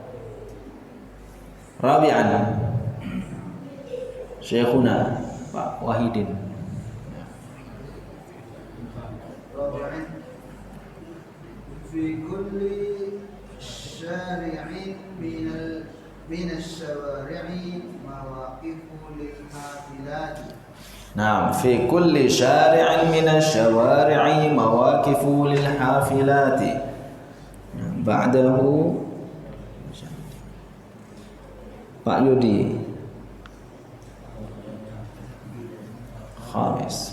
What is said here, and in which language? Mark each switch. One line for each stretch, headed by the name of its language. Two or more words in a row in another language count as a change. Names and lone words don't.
Arabic: رابعا، شيخنا Pak Wahidin. رابعا في كل شارع من الشوارع مواقف للحافلات. Nah, في كل شارع من الشوارع مواقف للحافلات. Ba'dahu Pak Yudi Khamis.